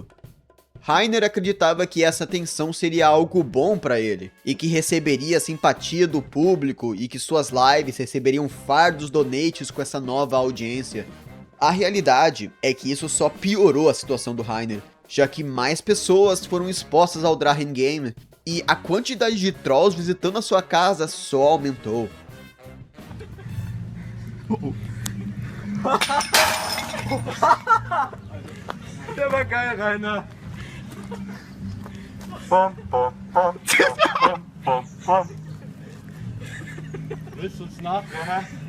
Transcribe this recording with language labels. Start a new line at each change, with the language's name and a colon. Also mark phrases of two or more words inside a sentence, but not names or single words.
Portuguese: Rainer acreditava que essa atenção seria algo bom para ele, e que receberia a simpatia do público e que suas lives receberiam fardos donates com essa nova audiência. A realidade é que isso só piorou a situação do Rainer, já que mais pessoas foram expostas ao Drachen Game, e a quantidade de trolls visitando a sua casa só aumentou.
German: Der war geil, Rainer.
Portuguese: Bom, bom, bom, bom, bom, bom.
German: Willst du uns nachmachen?